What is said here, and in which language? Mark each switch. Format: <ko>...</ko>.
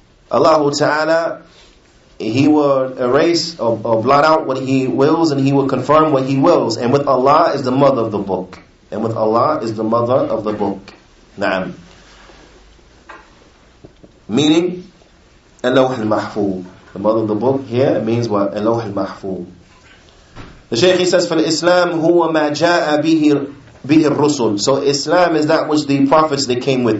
<en>Allah Ta'ala, He will erase or blot out what He wills, and He will confirm what He wills. And with Allah is the mother of the book. And with Allah is the mother of the book. Naam. Meaning, Al-Lawh al-Mahfuz. The mother of the book here, it means what? Al-Lawh al-Mahfuz. The Shaykh, he says,</en> <ar>فَالْإِسْلَامُ هُوَ مَا جَاءَ بِهِ الرُّسُلُ.</ar> <en>So Islam is that which the prophets they came with.</en>